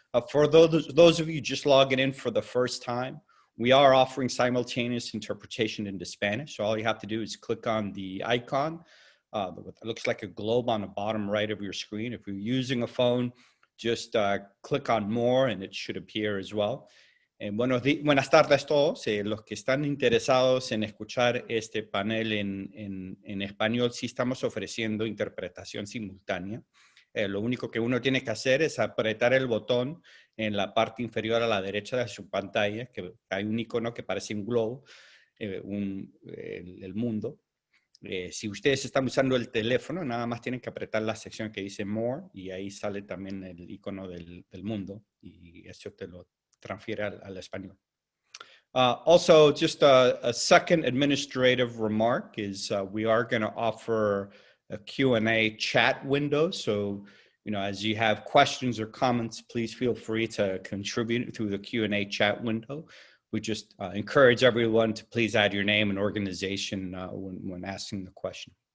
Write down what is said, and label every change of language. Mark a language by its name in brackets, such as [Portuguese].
[English] For those of you just logging in for the first time, we are offering simultaneous interpretation into Spanish. So all you have to do is click on the icon. It looks like a globe on the bottom right of your screen. If you're using a phone, just click on more and it should appear as well. [Spanish] Buenas tardes todos. Los que están interesados en escuchar este panel en español, sí estamos ofreciendo interpretación simultánea. Lo único que uno tiene que hacer es apretar el botón en la parte inferior a la derecha de su pantalla, que hay un icono que parece un globo, el mundo. Si ustedes están usando el teléfono, nada más tienen que apretar la sección que dice More y ahí sale también el icono del mundo y eso te lo transfiere al español. [English] Also, just a second administrative remark is we are going to offer a Q&A chat window. So, as you have questions or comments, please feel free to contribute through the Q&A chat window. We just encourage everyone to please add your name and organization when asking the question.